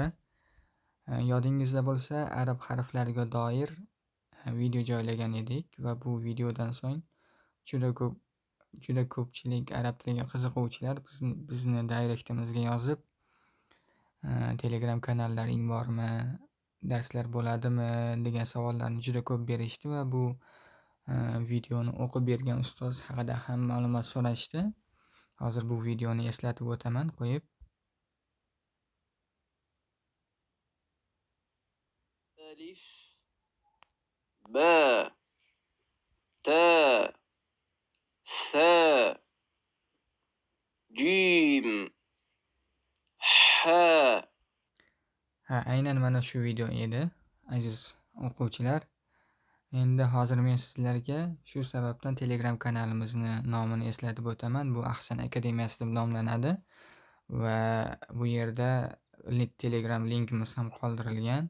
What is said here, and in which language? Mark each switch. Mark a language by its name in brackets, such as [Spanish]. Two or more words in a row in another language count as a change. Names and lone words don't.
[Uzbek] Yodingizda bo'lsa, arab harflariga doir video joylagan edik va bu videodan so'ng juda ko'p juda ko'pchilik arab tiliga qiziquvchilar bizni direktimizga yozib, Telegram kanallaring bormi, darslar bo'ladimi degan savollarni juda ko'p berishdi va bu videoni o'qib bergan ustoz haqida ham ma'lumot so'rashdi. Hozir bu videoni eslatib o'taman qo'yib. [Arabic] ألف باء تاء ثاء جيم حاء. [Uzbek] Aynan mana shu video edi, aziz o'quvchilar. Endi hozir men sizlarga shu sababdan Telegram kanalimizni nomini eslatib o'taman. Bu Ahsan Akademiyasi deb nomlanadi va bu yerda Telegram linkimiz ham qoldirilgan.